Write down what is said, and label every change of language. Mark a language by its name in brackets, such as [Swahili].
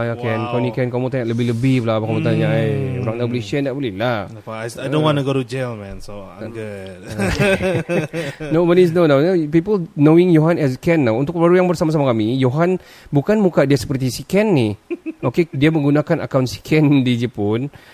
[Malay] Ken, kau ni Ken, kamu tanya lebih-lebih pula apa kamu tanya. Orang dah boleh share, tak boleh lah. [English] I don't want to go to jail, man. So I'm good. Nobody's know now. People knowing Johan as Ken now. [Malay] Untuk baru yang bersama-sama kami, Johan bukan muka dia seperti si Ken ni. Okay, dia menggunakan akaun si Ken di Jepun.